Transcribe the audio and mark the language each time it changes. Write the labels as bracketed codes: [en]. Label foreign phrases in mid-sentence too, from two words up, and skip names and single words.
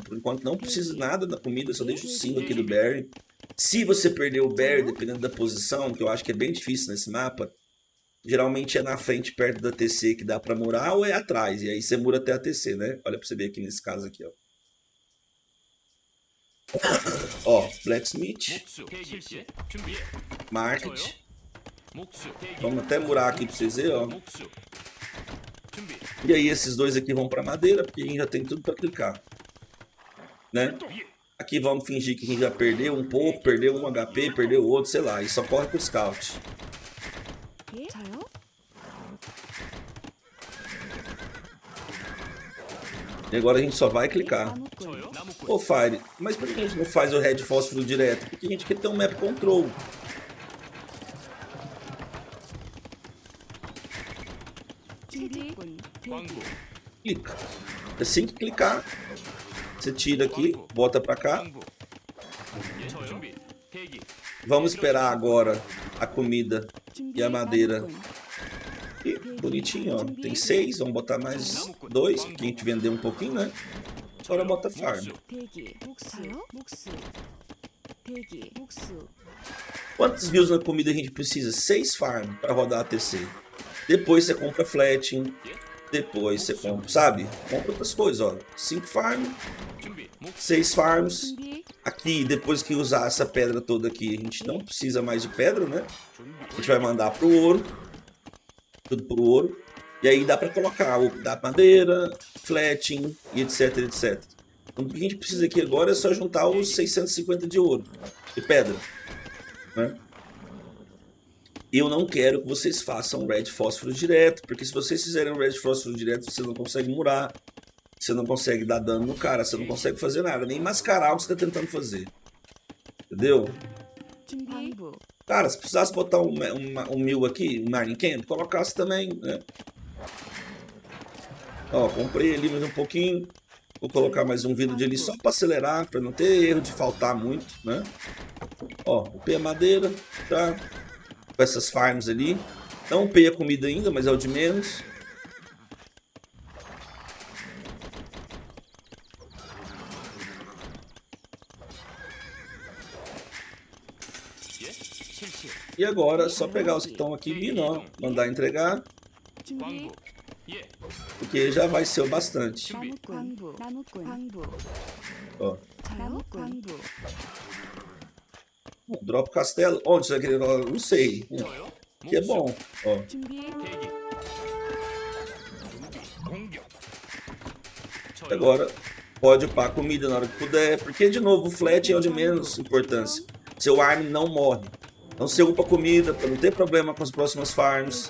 [pt] Por enquanto não precisa nada da comida, só deixa o 5 aqui do Berry. Se você perder o Berry, dependendo da posição, que eu acho que é bem difícil nesse mapa, geralmente é na frente, perto da TC, que dá pra murar, ou é atrás. E aí você mura até a TC, né? Olha pra você ver aqui nesse caso aqui, ó. Ó, Blacksmith, [ko] 목수. 대기. 예. 준비해. [pt] Market. [ko] 목수. 대기. [pt] Vamos até murar aqui pra vocês verem, ó. [ko] 목수. 준비. [pt] E aí esses dois aqui vão pra madeira, porque a gente já tem tudo pra clicar. Né? Aqui vamos fingir que a gente já perdeu um pouco, perdeu um HP, perdeu outro, sei lá. E só corre pro scout. [ko] 예? 저요? [pt] E agora a gente só vai clicar. [ko] 나무꾼. 저요? 나무꾼. [pt] Ô Fire, mas por que a gente não faz o Red Fósforo direto? Porque a gente quer ter um [en] map control. [ko] 준비꾼. 광부. [pt] Clica. Assim que clicar, você tira aqui, bota pra cá. [ko] 광부. 예. 저요? 준비. 대기. [pt] Vamos esperar agora a comida e a madeira. [ko] 나무꾼. [pt] E bonitinho, ó. Tem 6, vamos botar mais 2, porque a gente vendeu um pouquinho, né? Agora bota farm. [ko] 목수. 대기. 목수요? 목수. 대기. 목수. [pt] Quantos views na comida a gente precisa? 6 farm para rodar a TC. Depois você compra flatting. Depois você compra, sabe? Compra outras coisas, ó. 5 farm, [ko] 준비. 목수. [pt] 6 farms. [ko] 준비. [pt] Aqui, depois que usar essa pedra toda aqui, a gente não precisa mais de pedra, né? A gente vai mandar pro ouro. Tudo pro ouro. E aí dá para colocar o da madeira, flatting e etc, etc. Então, o que a gente precisa aqui agora é só juntar os 650 de ouro, de pedra, né? Eu não quero que vocês façam Red Fósforo direto, porque se vocês fizerem Red Fósforo direto, você não consegue murar, você não consegue dar dano no cara, você não consegue fazer nada, nem mascarar o que você está tentando fazer. Entendeu? [ko] 준비. 광부. [pt] Cara, se precisasse botar um 1000 aqui, um Mining Camp, colocasse também, né? Ó, comprei ali mais um pouquinho. Vou colocar mais um village ali só para acelerar, para não ter erro de faltar muito, né? Ó, upei a madeira, tá? Com essas farms ali. Não upei a comida ainda, mas é o de menos. [ko] 예. 실시. [pt] E agora é só pegar os que estão aqui vindo, ó, mandar entregar, [ko] 준비. 광부. 예. [pt] porque já vai ser o bastante. [ko] 나무꾼. 광부. 나무꾼. 광부. [pt] Ó, [ko] 나무꾼. 광부. [pt] drop castelo. Onde você vai querer? Não sei. [ko] 저요? [pt] Que é [ko] 목수. [pt] bom. Ó. [ko] 준비. 대기. 공격. 저요? [pt] Agora pode upar a comida na hora que puder, porque de novo o flat é o de menos importância. Seu arm não morre. Então você upa a comida para não ter problema com as próximas farms.